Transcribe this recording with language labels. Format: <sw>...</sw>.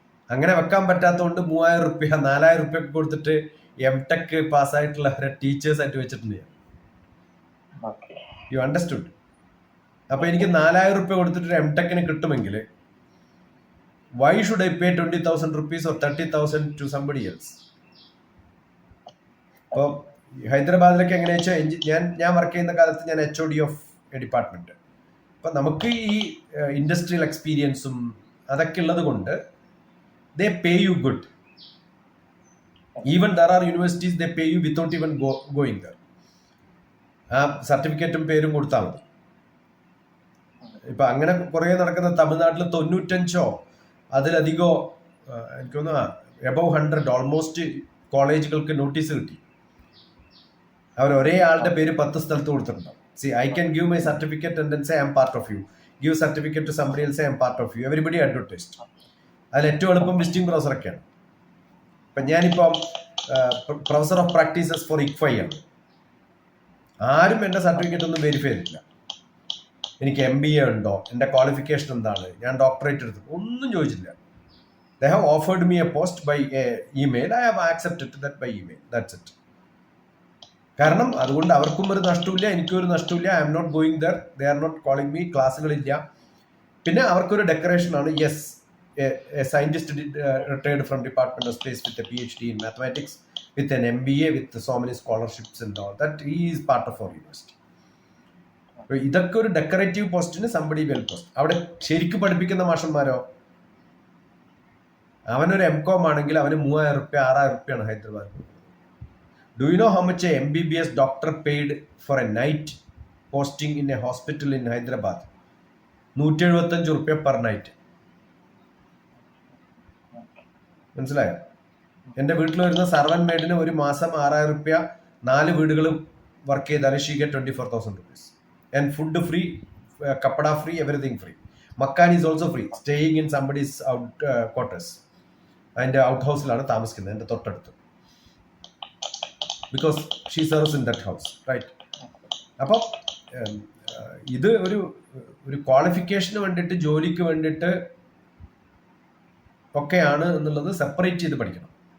<ml>അങ്ങനെ വെക്കാൻ പറ്റാത്തതുകൊണ്ട് 3,000 രൂപ 4,000 രൂപ ഒക്കെ കൊടുത്തിട്ട് എംടെക് പാസ്സായിട്ടുള്ളവരെ ടീച്ചേഴ്സായിട്ട് വെച്ചിട്ടുണ്ട്.</ml> <en>You understood?</en> <ml>അപ്പോൾ എനിക്ക് 4,000 രൂപ കൊടുത്തിട്ട് എംടെക്കിന് കിട്ടുമെങ്കിൽ</ml> <en>why should I pay 20,000 rupees or 30,000 to somebody else?</en> <ml>അപ്പോൾ ഹൈദരാബാദിലൊക്കെ എങ്ങനെയാ വെച്ചാൽ ഞാൻ വർക്ക് ചെയ്യുന്ന കാലത്ത് ഞാൻ HOD ഓഫ് എ ഡിപ്പാർട്ട്മെന്റ്. അപ്പം നമുക്ക് ഈ ഇൻഡസ്ട്രിയൽ എക്സ്പീരിയൻസും അതൊക്കെ ഉള്ളത് കൊണ്ട്</ml> <en>they pay you good. Even there are universities they pay you without even going there.</en> <ml>ആ സർട്ടിഫിക്കറ്റും പേരും കൊടുത്താൽ മതി. ഇപ്പം അങ്ങനെ കുറേ നടക്കുന്ന തമിഴ്നാട്ടിൽ 95 അതിലധികമോ എനിക്ക് തോന്നുന്നു</ml> <en>above 100 almost</en> <ml>കോളേജുകൾക്ക് നോട്ടീസ് കിട്ടി. അവർ ഒരേ ആളുടെ പേര് 10 സ്ഥലത്ത് കൊടുത്തിട്ടുണ്ടാവും.</ml> <en>See, I can give my certificate and then say I am part of you. Give certificate to somebody else, say I am part of you. Everybody advertised.</en> <ml>അതിൽ ഏറ്റവും എളുപ്പം വിസിറ്റിംഗ് പ്രൊഫസറൊക്കെയാണ്. ഇപ്പം ഞാനിപ്പം professor of practices four ICFI ആണ്. ആരും എൻ്റെ certificate ഒന്നും verify ചെയ്തിട്ടില്ല. എനിക്ക് MBA ഉണ്ടോ, എൻ്റെ ക്വാളിഫിക്കേഷൻ എന്താണ്, ഞാൻ ഡോക്ടറേറ്റ് എടുത്തു, ഒന്നും ചോദിച്ചില്ല.</ml> <en>They have offered me a post by email. I have accepted that by email. That's it.</en> <ml>കാരണം അതുകൊണ്ട് അവർക്കും ഒരു നഷ്ടമില്ല, എനിക്കും ഒരു നഷ്ടമില്ല.</ml> <en>I am not going there, they are not calling me,</en> <ml>ക്ലാസ്സുകളില്ല. പിന്നെ അവർക്കൊരു ഡെക്കറേഷനാണ്,</ml> <en>Yes a scientist retired from Department of Space with a PhD in mathematics, with an MBA, with so many scholarships and all that. He is part of our university.</en> <ml>ഇതൊക്കെ ഒരു decorative പോസ്റ്റിന്</ml> <en>Somebody well post.</en> <ml>അവിടെ ശരിക്കും പഠിപ്പിക്കുന്ന മാഷന്മാരോ, അവനൊരു MCOM ആണെങ്കിൽ അവന് 3,000 രൂപ 6,000 രൂപയാണ് Hyderabad.</ml> <en>Do you know how much a MBBS doctor paid for a night posting in a hospital in Hyderabad? 175</en> <ml>രൂപ</ml> <en>per night.</en> <ml>മനസ്സിലായോ? എൻ്റെ വീട്ടിൽ വരുന്ന സർവൻ മെയ്ഡിന് ഒരു മാസം 6,000 രൂപ, 4 വീടുകളും വർക്ക് ചെയ്താൽ</ml> <en>She get 24,000 rupees. And food free, kapda free, everything free. Makkan is also free. Staying in somebody's quarters.</en> <ml>അതിൻ്റെ ഔട്ട് ഹൗസിലാണ് താമസിക്കുന്നത്, എൻ്റെ തൊട്ടടുത്ത്.</ml> <en>Because she serves in that house, right?</en> <ml>അപ്പോൾ ഇത് ഒരു ക്വാളിഫിക്കേഷന് വേണ്ടിയിട്ട്, ജോലിക്ക് വേണ്ടിയിട്ട് ഒക്കെയാണ് എന്നുള്ളത് സെപ്പറേറ്റ് ചെയ്ത് പഠിക്കണം.</ml>